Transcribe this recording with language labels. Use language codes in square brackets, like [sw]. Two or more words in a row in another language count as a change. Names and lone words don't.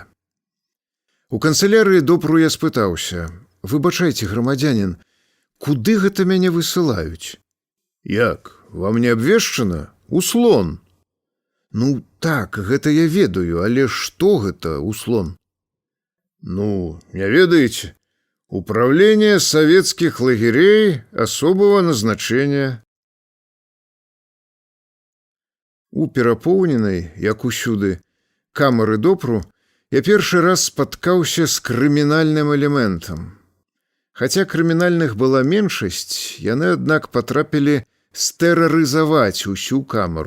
[be] У канцелярыі допру я спытаўся: «Выбачайце, грамадзянін, куды гэта мяне высылаюць?» «Як? Вам не абвешчана? Услон!» «Ну так, гэта я ведаю, але што гэта услон?» «Ну, не ведаеце? [ru] Управление советских лагерей особого назначения». [be] У перапоўненай, як усюды, камеры допру я першы раз спаткаўся з крымінальным элементам. Хаця крымінальных была меншасць, яны, аднак, патрапілі стэрарызаваць усю камеру.